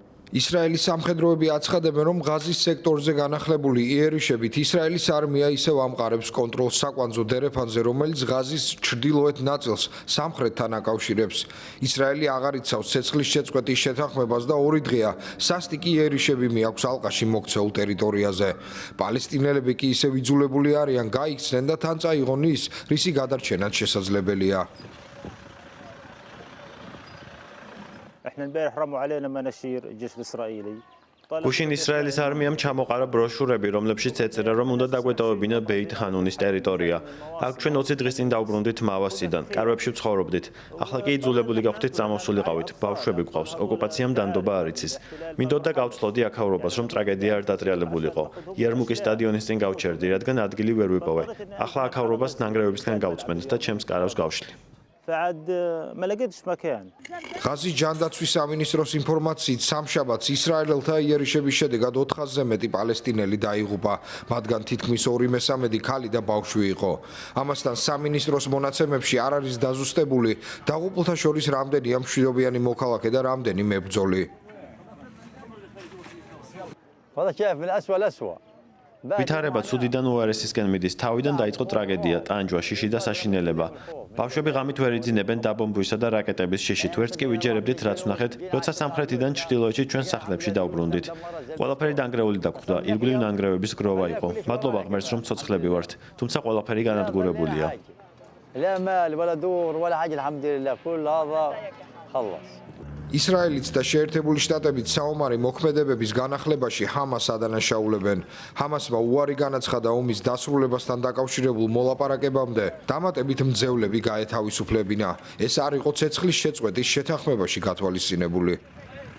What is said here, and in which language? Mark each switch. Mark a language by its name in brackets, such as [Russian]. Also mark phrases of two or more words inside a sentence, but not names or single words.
[Georgian] ისრაელის სამხედროები აცხადებენ, რომ ღაზის სექტორზე განახლებული იერიშებით ისრაელის არმია ისევ ამყარებს კონტროლს საკვანძო დერეფანზე, რომელიც ღაზის ჩრდილოეთ ნაწილს სამხრეთთან აკავშირებს. ისრაელი აღარ იცავს ცეცხლის შეწყვეტის შეთანხმებას და 2 დღეა სასტიკი იერიშები მიაქვს ალყაში მოქცეულ ტერიტორიაზე. პალესტინელები კი ისევ იძულებული არიან გაიქცნენ და თან წაიღონ ის, რისი გადარჩენაც შესაძლებელია. [Arabic] احنا امبارح رموا علينا مناشير الجيش الاسرائيلي [Georgian] გუშინ ისრაელის არმიამ ჩამოყარა ბროშურები, რომლებშიც ეწერა, რომ უნდა დაგვეტოვებინა ბეით ხანუნის ტერიტორია. აქ ჩვენ 20 დღის წინ დაუბრუნდით მავასიდან, კარვებში ვცხოვრობდით. ახლა კი იძულებული გავხდით წამოსულიყავით. ბავშვები გვყავს, ოკუპაციამ დანდობა არ იცის. მინდოდა გავცლოდი აქაურობას, რომ ტრაგედია არ დატრიალებულიყო. იარმუკის სტადიონის წინ გავჩერდი, რადგან ადგილი ვერ ვიპოვე. ახლა აქაურობას ნანგრევებისგან გავწმენთ და ჩემს კარავს გავშლი. [Arabic] فعد ما لقيتش مكان [Georgian] ღაზის ჯანდაცვის სამინისტროს ინფორმაციით სამშაბათს ისრაელელთა იერიშების შედეგად 400-ზე მეტი პალესტინელი დაიღუპა, მათგან თითქმის 2/3 ქალი და ბავშვი იყო. ამასთან სამინისტროს მონაცემებში არ არის დაზუსტებული დაღუპულთა შორის რამდენია მშვიდობიანი მოქალაქე და რამდენი მებრძოლი. [Arabic] هذا شايف من أسوأ الأسوأ [Georgian] ვითარება ცუდიდან უარესისკენ მიდის. თავიდან დაიწყო ტრაგედია, ტანჯვა, შიში და საშინელება. ბავშვები ღამით ვერ იძინებენ დაბომბვისა და რაკეტების შიშით. ვერც კი ვიჯერებდით, რაც ვნახეთ, როცა სამხრეთიდან ჩრდილოეთში ჩვენ სახლებში დავბრუნდით. ყველაფერი დანგრეული დაგვხვდა, ირგვლივ ნანგრევების გროვა იყო. მადლობა ღმერთს, რომ ცოცხლები ვართ, თუმცა ყველაფერი განადგურებულია. [Arabic] لا مال ولا دور ولا حاجة الحمد لله كل هذا خلص [Georgian] ისრაელიც და შეერთებული შტატებიც საომარი მოქმედებების განახლებაში ჰამას ადანაშაულებენ. ჰამასმა უარი განაცხადა ომის დასრულებასთან დაკავშირებულ მოლაპარაკებამდე დამატებით მძევლები გაეთავისუფლებინა. ეს არ იყო ცეცხლის შეწყვეტის შეთანხმებაში გათვალისწინებული.